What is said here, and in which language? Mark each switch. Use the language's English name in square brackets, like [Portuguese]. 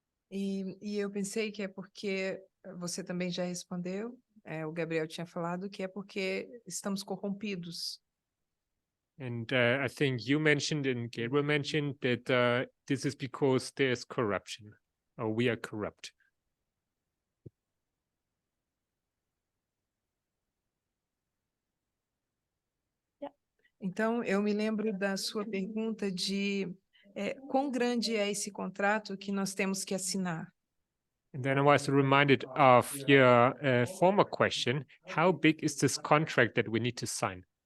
[Portuguese] E eu pensei que é porque você também já respondeu, o Gabriel tinha falado que é porque estamos corrompidos. [English] And I think you mentioned and Gabriel mentioned that this is because there's corruption, or we are corrupt. [Portuguese] Então, eu me lembro da sua pergunta de quão grande é esse contrato que nós temos que assinar. [English] And then I was reminded of your former question, how big is this contract that we need to sign?